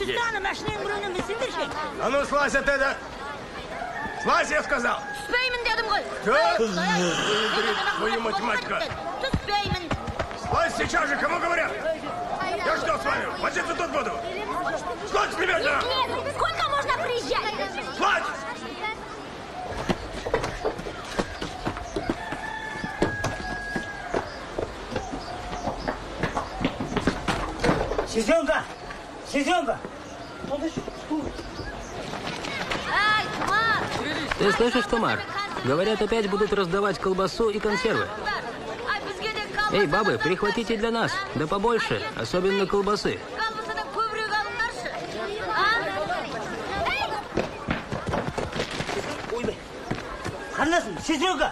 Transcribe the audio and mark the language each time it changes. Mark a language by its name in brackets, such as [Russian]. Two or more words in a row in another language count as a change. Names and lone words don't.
[Russian] А ну, слазь от этого. Слазь, я сказал. Твою математика. Слазь сейчас же, кому говорят? Я что с вами? Возиться тут буду. Слазь немедленно. Нет, сколько можно приезжать? Слазь! Сесенка! Сесенка! Ай, Тумар! Ты слышишь, Тумар? Говорят, опять будут раздавать колбасу и консервы. Эй, бабы, прихватите для нас. Да побольше, особенно колбасы. Ханасым, сестренка!